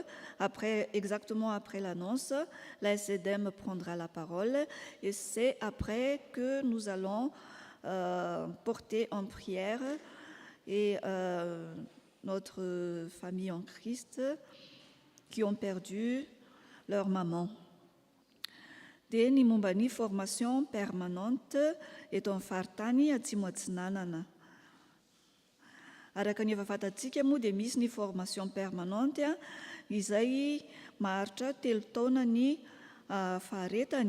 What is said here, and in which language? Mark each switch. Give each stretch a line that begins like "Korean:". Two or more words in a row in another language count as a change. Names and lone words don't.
French: Exactement après l'annonce, la SDM prendra la parole et c'est après que nous allons porter en prière et notre famille en Christ qui ont perdu leur maman.
Malagasy: Dia ny momba ny
French: formation permanente
Malagasy: eto amin'ny faritany atsimo atsinanana. Araka ny efa fantatsika moa dia misy ny
French: formation permanente
Malagasy: izay maharitra 3 taona ny faharetany.